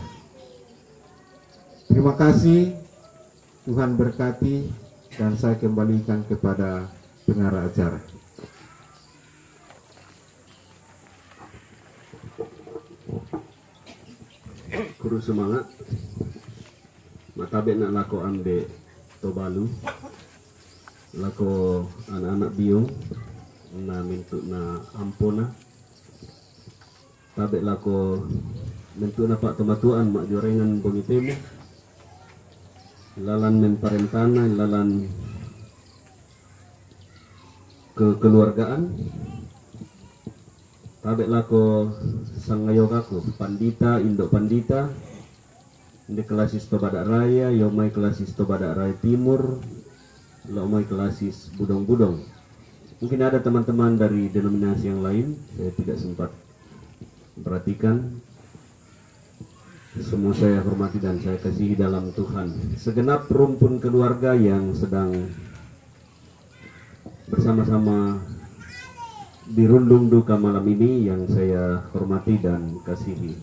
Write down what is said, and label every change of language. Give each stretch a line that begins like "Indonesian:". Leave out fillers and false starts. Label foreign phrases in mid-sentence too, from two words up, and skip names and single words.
Indonesian: Terima kasih, Tuhan berkati, dan saya kembalikan kepada pengarah acara.
Mamasa: Kuru semangat matabe nak lako ambe tobalu lako anak-anak biung na mintu na ampona tabe lako mintu na pak tomatuan mak jorengan bongitemu lalan men parentana lalan kekeluargaan tabe lako sangayokaku pandita indok pandita ini kelasis Tobadak Raya, yomai kelasis Tobadak Raya Timur, lomai kelasis Budong-Budong.
Indonesian: Mungkin ada teman-teman dari denominasi yang lain, saya tidak sempat perhatikan. Semua saya hormati dan saya kasihi dalam Tuhan. Segenap rumpun keluarga yang sedang bersama-sama dirundung duka malam ini yang saya hormati dan kasihi.